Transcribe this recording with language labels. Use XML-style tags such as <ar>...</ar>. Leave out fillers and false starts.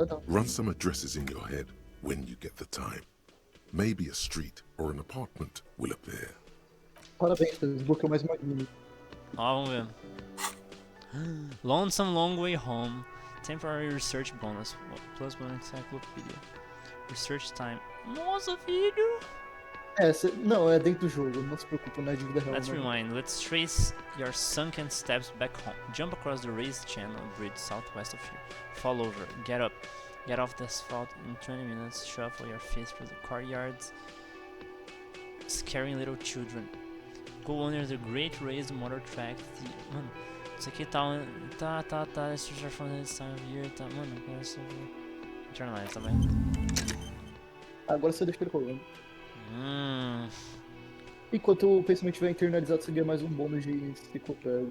<en>Run some addresses in your head when you get the time. Maybe a street or an apartment will appear.</en> <pt>Parabéns, você desbloqueou mais uma guia. Ó, vamos ver. Lonesome Long Way Home.</pt> <en>Temporary Research Bonus. Plus one encyclopedia. Research time.</en> <pt>Nossa, filho! Não, é dentro do jogo, não se preocupe, não é dívida real.</pt> <en>Let's</en> <pt>não.</pt> <en>rewind. Let's trace your sunken steps back home. Jump across the raised channel bridge southwest of here. Fall over. Get up. Get off the asphalt in 20 minutes. Shuffle your feet through the courtyards. Scaring little children. Go under the great raised motor track.</en> <pt>Mano, isso aqui tá. Tá.</pt> <en>It's just from this time of year.</en> <pt>Tá, mano, parece. Internalize, tá bem? Agora você deixa ele rolando. Enquanto o pensamento estiver internalizado, você ganha mais um bônus de enciclopédia.</pt>